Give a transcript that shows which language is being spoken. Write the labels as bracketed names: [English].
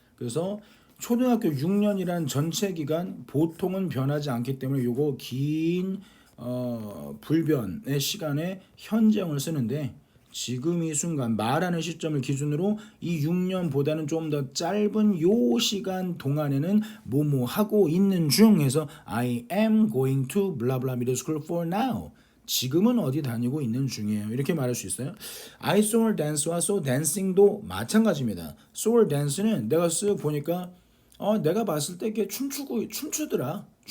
[Korean] 그래서 초등학교 6년이란 전체 기간 보통은 변하지 않기 때문에 요거 긴 불변의 시간에 현재형을 쓰는데 지금 이 순간 말하는 시점을 기준으로 이 6년보다는 좀 더 짧은 요 시간 동안에는 뭐뭐 하고 있는 중에서 [English] I am going to blah blah middle school for now. [Korean] 지금은 어디 다니고 있는 중이에요. 이렇게 말할 수 있어요. [English] I saw her dance [Korean] 와 [English] saw dancing [Korean] 도 마찬가지입니다. [English] saw her dance [Korean] 는 내가 쓱 보니까 내가 봤을 때 이게 춤추더라.